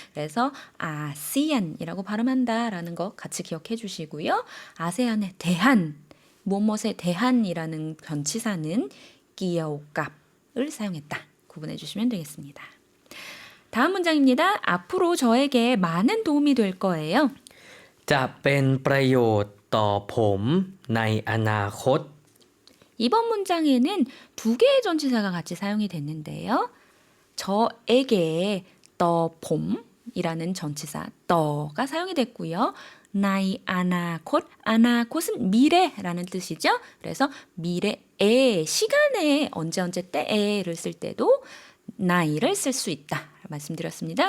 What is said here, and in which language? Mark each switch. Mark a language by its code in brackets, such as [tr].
[ko] 그래서 아시안이라고 발음한다라는 거 같이 기억해 주시고요. 아세안에 대한 무엇에 대한이라는 전치사는 끼어갑을 사용했다. 구분해 주시면 되겠습니다. 다음 문장입니다. 앞으로 저에게 많은 도움이 될 거예요. [th] จะเป็นประโยชน์ต่อผมในอนาคต [ko] 이번 문장에는 두 개의 전치사가 같이 사용이 됐는데요. 저에게 봄이라는 전치사 떠가 사용이 됐고요. 나이 아나콧, 아나콧은 미래라는 뜻이죠. 그래서 미래에 시간에 언제 때에를 쓸 때도 나이를 쓸 수 있다 말씀드렸습니다.